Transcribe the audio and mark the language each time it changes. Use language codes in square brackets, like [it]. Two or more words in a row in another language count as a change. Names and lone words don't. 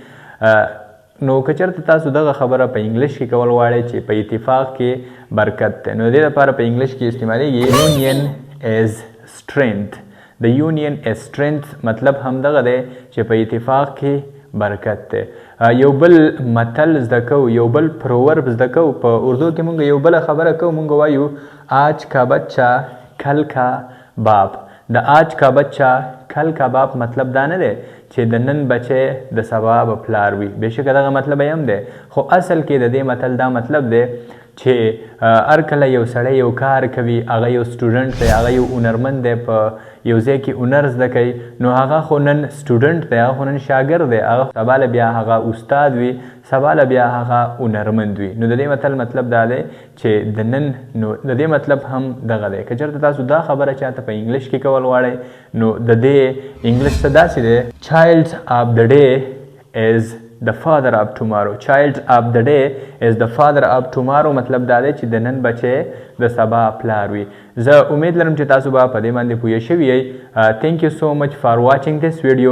[ps] وي نو که چېرته تاسو دغه خبره په انګلیش کې کول غواړئ چې په اتفاق کې برکت دی نو د دې لپاره په انګلیش کې استعمالیږي [en] union is strength [ps] د [en] union is strength [ps] مطلب همدغه دی چې په اتفاق کې برکت دی یو بل متل زده کوو یو بل پروورب زده کوو په اردو کې مونږ یو بله خبره کوو مونږ وایو [ur] آج کا بچہ کل کا باپ [ps] د [ur] آج کا بچہ کل کا باپ [ps] مطلب دا نه دی چې د نن بچی د سبا به پلار وي بېشکه دغه مطلب یې هم دی خو اصل کې د دې متل دا مطلب دی چې هر کله یو سړی یو کار کوي هغه یو سټوډنټ دی هغه یو هنرمند دی په یو ځای کې هنر زده کوي نو هغه خو نن سټوډنټ دی هغه خو نن شاګرد دی هغه سبا له بیا هغه استاد وي سبا له بیا هغه هنرمند وي نو د دې متل مطلب دا دی چې د نن نو د دې مطلب هم دغه دی که چېرته تاسو دا خبره چاته په انګلیش کې کول غواړئ نو د دې انګلیش څه داسې دی [en] child of the day is the father of tomorrow child of the day is the father of tomorrow [ps] مطلب دا دی چې د نن بچی د سبا پلار وي زه امید لرم چې تاسو به په دې باندې پوه شوي یئ [en] thank you so much for watching this video